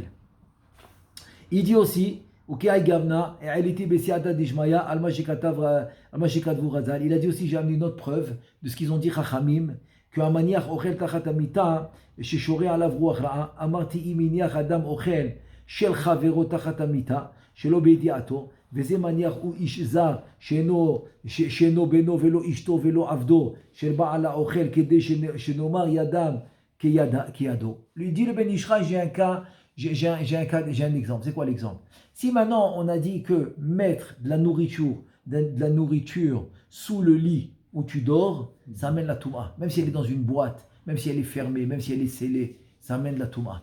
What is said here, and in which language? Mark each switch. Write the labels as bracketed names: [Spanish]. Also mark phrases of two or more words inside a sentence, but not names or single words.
[French] Il dit aussi, il a dit aussi, j'ai amené une autre preuve de ce qu'ils ont dit Chachamim, [Hebrew] שהמניח אוכל תחת המיטה ששורה עליו רוח רעה, אמרתי אם הניח אדם אוכל של חברו תחת המיטה שלא בידיעתו, וזה מניח הוא איש זר שאינו בנו ולא אשתו ולא עבדו של בעל האוכל כדי שנאמר ידם כידו. [French] Lui dit le Ben Ishraï, j'ai un exemple. C'est quoi l'exemple? Si maintenant on a dit que mettre de la nourriture sous le lit où tu dors, ça amène la touma. Même si elle est dans une boîte, même si elle est fermée, même si elle est scellée, ça amène la touma.